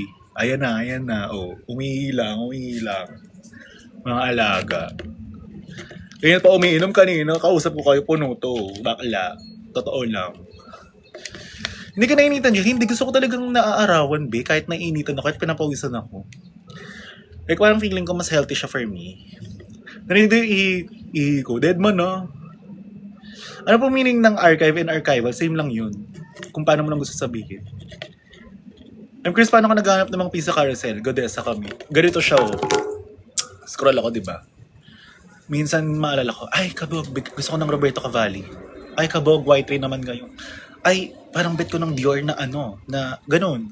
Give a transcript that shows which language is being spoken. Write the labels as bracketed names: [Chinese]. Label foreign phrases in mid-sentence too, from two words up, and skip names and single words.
[Filipino] Ayan na. Oh, umiilang. Mga alaga. Kaya pa umiinom kanina, kausap ko kayo puno to. Bakla. Totoo lang. Hindi ka nainitan dyan. Hindi, gusto ko talagang naaarawan, be. Kahit nainitan ako, kahit pinapawisan ako. Like, parang feeling ko mas healthy siya for me. Narinig yung ihi ko. [English] Dead man, [Filipino] no? Ano po meaning ng [English] archive and archival? [Filipino] Same lang yun. Kung paano mo lang gusto sabihin. [English] I'm curious [Filipino] paano ka naghanap ng mga [English] pizza carousel. [Filipino] Godessa kami. Ganito siya, oh. Scroll ako, diba? Minsan maalala ko, ay, kabog, gusto ko ng Roberto Cavalli. Ay, kabog, [English] white rain [Filipino] naman ngayon. Ay, parang bet ko ng Dior na ano, na ganun.